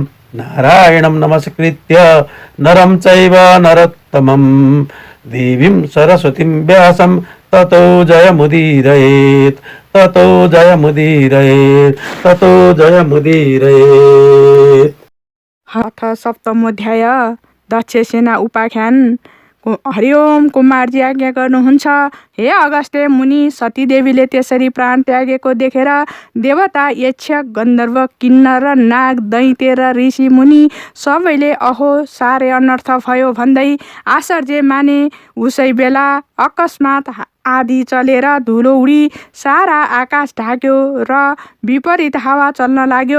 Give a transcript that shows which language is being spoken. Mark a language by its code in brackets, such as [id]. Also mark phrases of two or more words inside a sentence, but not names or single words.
[sa] नारायणं नमस्कृत्य नरं चैव नरोत्तमं देवीं सरस्वतीं व्यासं ततो जयमुदीरयेत् ततो जयमुदीरयेत् ततो जयमुदीरयेत्। अथ सप्तमोध्याय दक्ष सेना उपाख्यान। हरि ओम। [ne] कुमारजी आज्ञा गर्नुहुन्छ, हे अगस्त्य मुनि, सतीदेवीले त्यसरी प्राण त्यागेको देखेर देवता, यक्ष, गन्धर्व, किन्नर, नाग, दैत्य र ऋषि मुनि सबैले अहो साह्रै अनर्थ भयो भन्दै आश्चर्य माने। उसै बेला अकस्मात आधी चलेर धुलो उडी सारा आकाश ढाक्यो र विपरीत हावा चल्न लाग्यो।